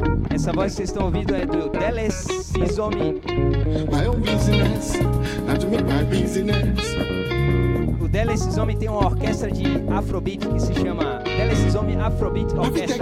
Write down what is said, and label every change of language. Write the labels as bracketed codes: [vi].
[pt] Essa voz que vocês estão ouvindo é do Deles Sizomi. [en] My own business, not to make my business. [pt] O Deles Sizomi tem uma orquestra de Afrobeat que se chama Deles Sizomi Afrobeat Orquestra.